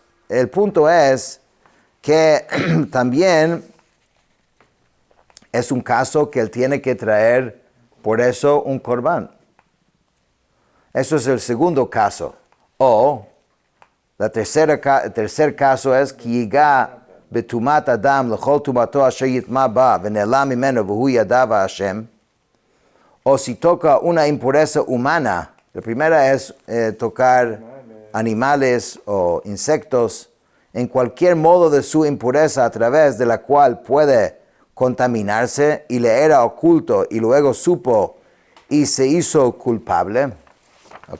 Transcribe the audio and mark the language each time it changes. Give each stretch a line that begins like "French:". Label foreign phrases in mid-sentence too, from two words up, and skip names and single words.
Spanish: El punto es que también es un caso que él tiene que traer, por eso, un corbán. Eso es el segundo caso. O el tercer caso es que llega
Hebrew: בטומאת אדם לכל טומאתו אשר יטמע בה ונעלם ממנו והוא ידע Hashem,
Spanish: o si toca una impureza humana, la primera es tocar animales o insectos, en cualquier modo de su impureza a través de la cual puede contaminarse y le era oculto y luego supo y se hizo culpable. ¿Ok?